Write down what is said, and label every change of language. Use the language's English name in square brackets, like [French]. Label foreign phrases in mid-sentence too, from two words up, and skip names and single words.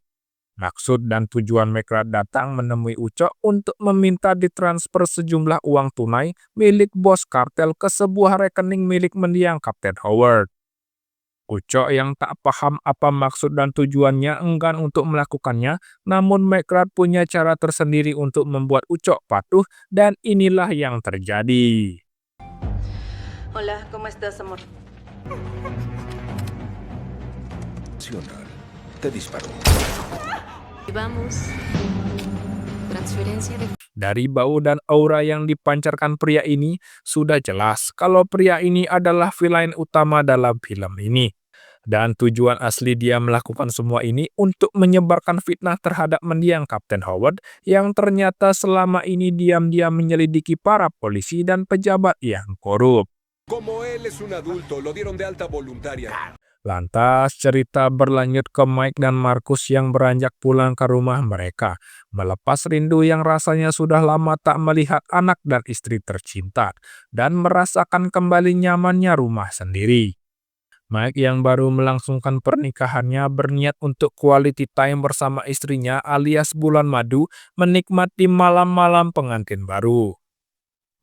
[Indonesian] Maksud dan tujuan McGrath datang menemui Uco untuk meminta ditransfer sejumlah uang tunai milik bos kartel ke sebuah rekening milik mendiang Kapten Howard. Uco yang tak paham apa maksud dan tujuannya enggan untuk melakukannya, namun McGrath punya cara tersendiri untuk membuat Uco patuh, dan inilah yang terjadi. [Spanish] Hola, ¿cómo estás, amor? Te disparó. Vamos. Transferencia de... [Indonesian] Dari bau dan aura yang dipancarkan pria ini, sudah jelas kalau pria ini adalah villain utama dalam film ini. Dan tujuan asli dia melakukan semua ini untuk menyebarkan fitnah terhadap mendiang Kapten Howard yang ternyata selama ini diam-diam menyelidiki para polisi dan pejabat yang korup. [Spanish] Como él es un adulto, lo dieron de alta voluntaria. [Indonesian] Lantas cerita berlanjut ke Mike dan Marcus yang beranjak pulang ke rumah mereka, melepas rindu yang rasanya sudah lama tak melihat anak dan istri tercinta, dan merasakan kembali nyamannya rumah sendiri. Mike yang baru melangsungkan pernikahannya berniat untuk [English] quality time [Indonesian] bersama istrinya alias bulan madu, menikmati malam-malam pengantin baru.